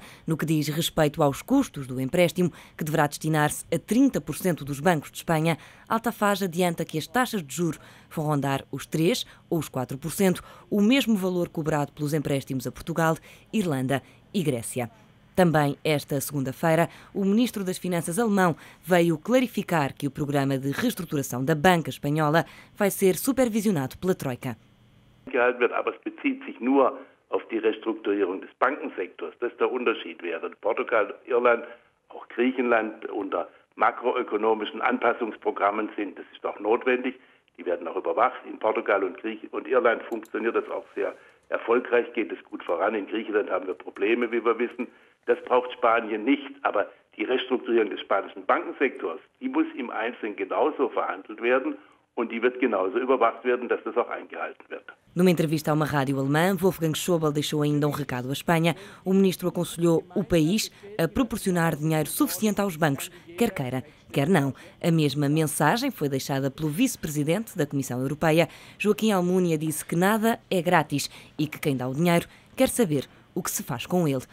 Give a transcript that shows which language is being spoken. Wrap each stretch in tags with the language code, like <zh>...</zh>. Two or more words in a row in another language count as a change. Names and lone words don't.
<pt>No que diz respeito aos custos do empréstimo, que deverá destinar-se a 30% dos bancos de Espanha, Altafaj adianta que as taxas de juros vão rondar os 3% ou os 4%, o mesmo valor cobrado pelos empréstimos a Portugal, Irlanda e Grécia. Também esta segunda-feira, o Ministro das Finanças alemão veio clarificar que o programa de reestruturação da banca espanhola vai ser supervisionado pela Troika.</pt> <de>Gehalten wird, aber es bezieht sich nur auf die Restrukturierung des Bankensektors. Das ist der Unterschied. Während Portugal, Irland, auch Griechenland unter makroökonomischen Anpassungsprogrammen sind, das ist auch notwendig. Die werden auch überwacht. In Portugal und Irland funktioniert das auch sehr erfolgreich, geht es gut voran. In Griechenland haben wir Probleme, wie wir wissen. Das braucht Spanien nicht. Aber die Restrukturierung des spanischen Bankensektors, die muss im Einzelnen genauso verhandelt werden. Und die wird genauso überwacht werden, dass das auch eingehalten wird.</de> <pt>Numa entrevista a uma rádio alemã, Wolfgang Schäuble deixou ainda um recado à Espanha. O ministro aconselhou o país a proporcionar dinheiro suficiente aos bancos, quer queira, quer não. A mesma mensagem foi deixada pelo vice-presidente da Comissão Europeia. Joaquim Almunia disse que nada é grátis e que quem dá o dinheiro quer saber o que se faz com ele.</pt>